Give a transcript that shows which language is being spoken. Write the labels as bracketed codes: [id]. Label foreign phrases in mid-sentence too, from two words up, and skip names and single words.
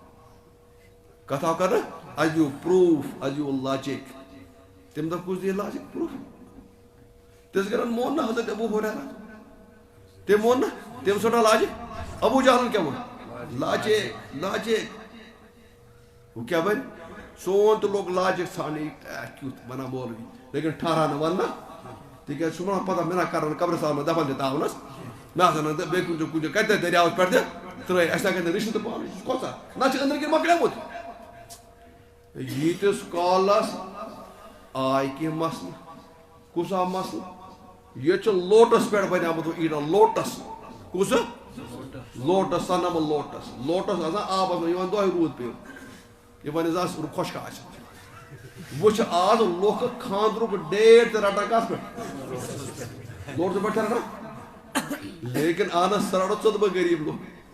[ks] کَتھ آو کرنہٕ اَسہِ دِیِو پرٛوٗف اَسہِ دِیِو لاجِک تَمہِ دۄہ کُس دِیہِ [en] logic proof [ks] تِژھ گرن مون نہٕ حضرت ابوٗ ہُریرہ تٔمۍ مون نہٕ تٔمۍ ژھٕنٛڈا لاجِک ابوٗ جہلن کیٛاہ ووٚن لاجِک ہُہ کیٛاہ بنہِ سون تہِ لوٚگ لاجِک ژھانٛڈنہِ کیُتھ وَنان مولوی لیکن ٹھہرا نہٕ وَننہٕ تک پتہ مےٚ کر [ur] قبرستان میں دفن [ks] تہ تاونس مےٚ ہسا بیٚیہِ کُنہِ جایہِ کتہِ دٔریاوس پٮ۪ٹھ تہِ ترٛٲے اَسہِ لگن رِشتہٕ تہٕ پانہٕ یہِ کۄژاہ نہ چھِ أنٛدرۍ کِنۍ مۄکلیومُت ییٖتِس کالس آے کینٛہہ مسلہٕ کُس آو مسلہٕ ییٚتہِ چھُ لوٹس پٮ۪ٹھ بنیومُت ایٖڈن لوٹس کُس لوٹس سۄ نمبر لوٹس آسان آبس منٛز یِوان دۄہے روٗد پیٚو یہِ وۄنۍ زِ خۄشک آسہِ وۄنۍ چھِ آز لُکھ خانٛدرُک ڈیٹ تہِ رٹان کتھ پٮ۪ٹھ لوٹس پٮ۪ٹھ چھِ رٹان لیکن اہن سۄ رٹو ژٕ تہٕ بہٕ غریٖب لُکھ